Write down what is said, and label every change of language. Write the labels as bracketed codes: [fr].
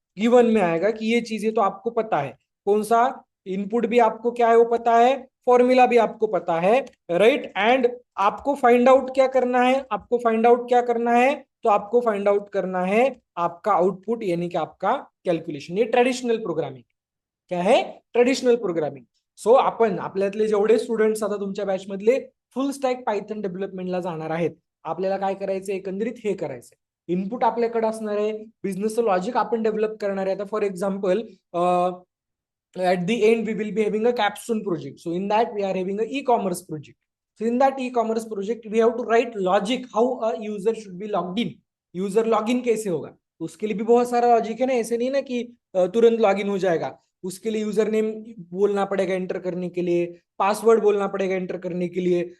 [hi] Given में आएगा कि ये चीजें तो आपको पता है, कौन सा इनपुट भी आपको क्या है वो पता है, फॉर्मूला भी आपको पता है, राइट। एंड आपको फाइंड आउट क्या करना है, आपको फाइंड आउट क्या करना है, तो आपको फाइंड आउट करना है आपका आउटपुट यानी कि आपका कैलकुलेशन। ये ट्रेडिशनल प्रोग्रामिंग क्या आहे, ट्रेडिशनल प्रोग्रामिंग. [mr] सो आपण आपल्यातले जेवढे स्टुडंट्स आता तुमच्या बॅच मधले फुल स्टॅक पायथन डेव्हलपमेंटला जाणार आहेत, आपल्याला काय करायचं, एकंदरीत हे करायचं, इनपुट आपल्याकडे असणार आहे, बिझनेसचं लॉजिक आपण डेव्हलप करणार आहे. [en] आता for example at the end we will be having a capstone project, so in that we are having a e-commerce project. So in that e-commerce project we have to write logic how a user should be logged in, [hi] user login कैसे होगा, तो उसके लिए भी बहुत सारा logic है ना, ऐसे नहीं ना कि तुरंत लॉगिन हो जाएगा, उसके लिए यूजर नेम बोलना पड़ेगा एंटर करने के लिए, पासवर्ड बोलना पड़ेगा एंटर करने के लिए.